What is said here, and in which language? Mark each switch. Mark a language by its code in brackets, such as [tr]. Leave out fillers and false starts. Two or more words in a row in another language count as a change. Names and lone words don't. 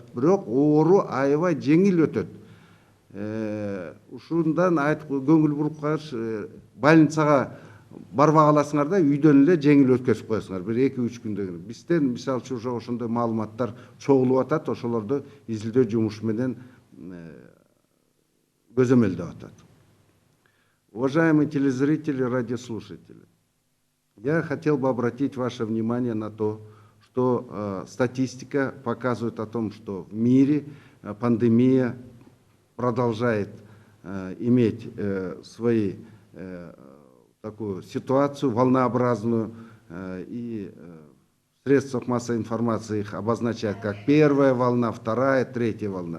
[ky] Бирок оору аябай жеңил өтөт. Ушундан айтып көңүл буруп калыш, больницага барбай каласыңар да, үйдөн эле жеңил өткөзүп коесуңар, бир 2-3 күндөн кийин. Бизден мисалы үчүн ошондой маалыматтар чогулуп атат, ошолорду изилдөө жумушу менен көзөмөлдөп атат. [ru] Уважаемые телезрители, радиослушатели, я хотел бы обратить ваше внимание на то, что статистика показывает о том, что в мире пандемия продолжает иметь свою такую ситуацию волнообразную, и в средствах массовой информации их обозначают как первая волна, вторая, третья волна.